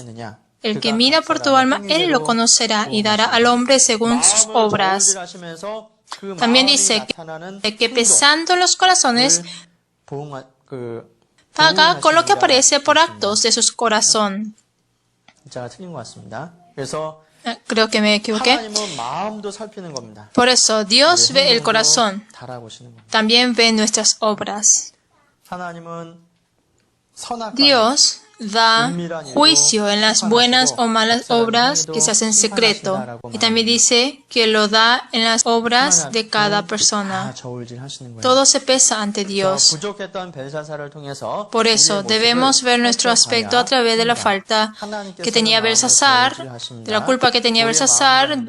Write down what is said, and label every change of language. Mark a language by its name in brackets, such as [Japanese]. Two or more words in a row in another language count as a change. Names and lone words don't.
[Spanish] El que mira por tu alma, él lo conocerá y dará al hombre según sus obras. También dice que pesando los corazones, paga con lo que aparece por actos de su corazón. [Korean] 글자가 틀린 것 같습니다. 그래서 [Spanish] Creo que me equivoqué. [Korean] 하나님은 마음도 살피는 겁니다. [Spanish] Por eso, Dios ve el corazón. [Korean] 달아보시는 겁니다. [Spanish] También ve nuestras obras. [Korean] 하나님은 선악과 [Spanish] Dios da juicio en las buenas o malas obras que se hacen en secreto. Y también dice que lo da en las obras de cada persona. Todo se pesa ante Dios. Por eso debemos ver nuestro aspecto a través de la falta que tenía Belsasar, de la culpa que tenía Belsasar.